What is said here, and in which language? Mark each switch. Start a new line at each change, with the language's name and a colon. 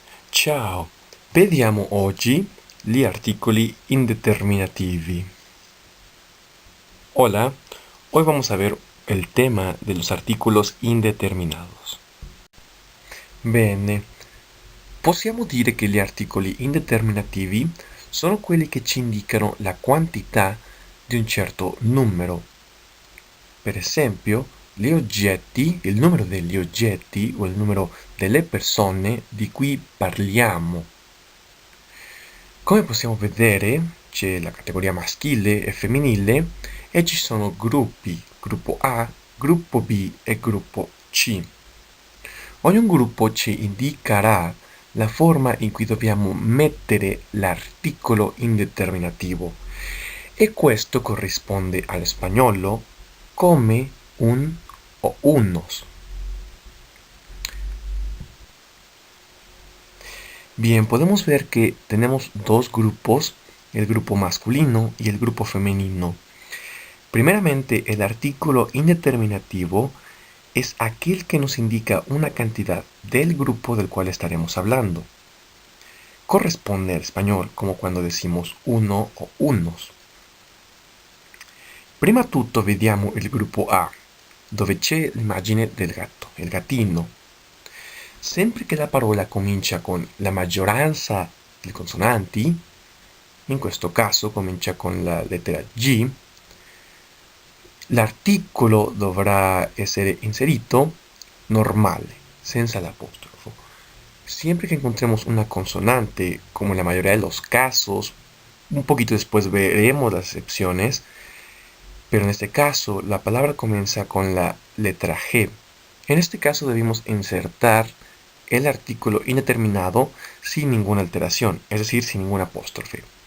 Italian: Ciao, vediamo oggi gli articoli indeterminativi.
Spanish: Hola, hoy vamos a ver el tema de los
Italian: articoli
Spanish: indeterminados.
Italian: Bene, possiamo dire che gli articoli indeterminativi sono quelli che ci indicano la quantità di un certo numero. Per esempio, gli oggetti, il numero degli oggetti o il numero delle persone di cui parliamo. Come possiamo vedere, c'è la categoria maschile e femminile e ci sono gruppi, gruppo A, gruppo B e gruppo C. Ogni gruppo ci indicherà la forma in cui dobbiamo mettere l'articolo indeterminativo e questo corrisponde al spagnolo come un o unos.
Spanish: Bien, podemos ver que tenemos dos grupos, el grupo masculino y el grupo femenino. Primeramente, el artículo indeterminativo es aquel que nos indica una cantidad del grupo del cual estaremos hablando. Corresponde al español como cuando decimos uno o unos.
Italian: Prima tutto vediamo il gruppo A, dove c'è l'immagine del gatto, il gattino. Sempre che la parola comincia con la maggioranza di consonanti, in questo caso comincia con la lettera G, l'articolo dovrà essere inserito normale, senza l'apostrofo.
Spanish: Siempre que encontremos una consonante, como en la mayoría de los casos, un poquito después veremos las excepciones, pero en este caso la palabra comienza con la letra G. En este caso debemos insertar el artículo indeterminado sin ninguna alteración, es decir, sin ningún apóstrofe.